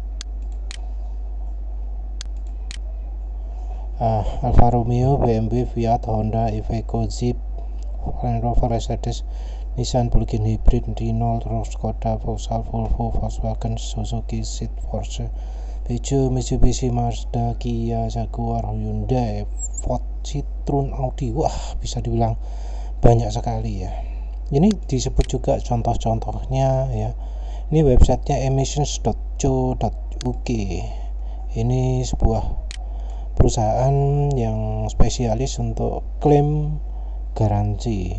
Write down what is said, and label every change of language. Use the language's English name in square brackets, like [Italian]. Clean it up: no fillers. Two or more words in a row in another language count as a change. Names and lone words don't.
[Indonesian] Alfa Romeo, BMW, Fiat, Honda, Iveco, Jeep, Land Rover, Mercedes, Nissan [English] plug-in hybrid, [Indonesian] Renault, Skoda, Vauxhall, Volvo, Volkswagen, Suzuki, Seat, Porsche, Peugeot, Mitsubishi, Mazda, Kia, Jaguar, Hyundai, Ford, Citroen, Audi. Wah, bisa dibilang banyak sekali ya. Ini disebut juga contoh-contohnya ya. Ini websitenya emissions.co.uk. Ini sebuah perusahaan yang spesialis untuk klaim garansi.